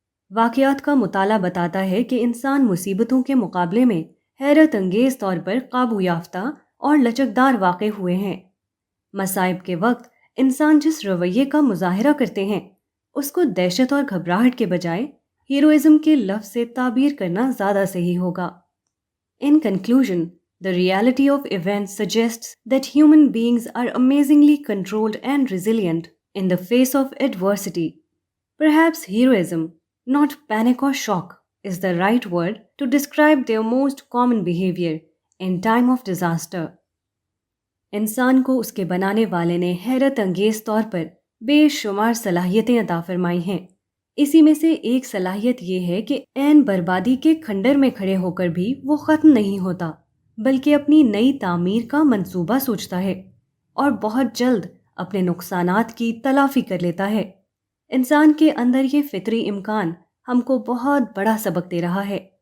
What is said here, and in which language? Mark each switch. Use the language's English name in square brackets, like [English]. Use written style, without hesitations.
[Urdu] واقعات کا مطالعہ بتاتا ہے کہ انسان مصیبتوں کے مقابلے میں حیرت انگیز طور پر قابو یافتہ اور لچکدار واقع ہوئے ہیں۔ مصائب کے وقت انسان جس رویے کا مظاہرہ کرتے ہیں اس کو دہشت اور گھبراہٹ کے بجائے ہیروئزم کے لفظ سے تعبیر کرنا زیادہ صحیح ہوگا۔ [English] In conclusion, the reality of events suggests that human beings are amazingly controlled and resilient in the face of adversity. Perhaps heroism, not panic or shock, is the right word to describe their most common behavior in time of disaster. [Urdu] انسان کو اس کے بنانے والے نے حیرت انگیز طور پر بے شمار صلاحیتیں عطا فرمائی ہیں۔ اسی میں سے ایک صلاحیت یہ ہے کہ عین بربادی کے کھنڈر میں کھڑے ہو کر بھی وہ ختم نہیں ہوتا، بلکہ اپنی نئی تعمیر کا منصوبہ سوچتا ہے اور بہت جلد اپنے نقصانات کی تلافی کر لیتا ہے۔ انسان کے اندر یہ فطری امکان ہم کو بہت بڑا سبق دے رہا ہے۔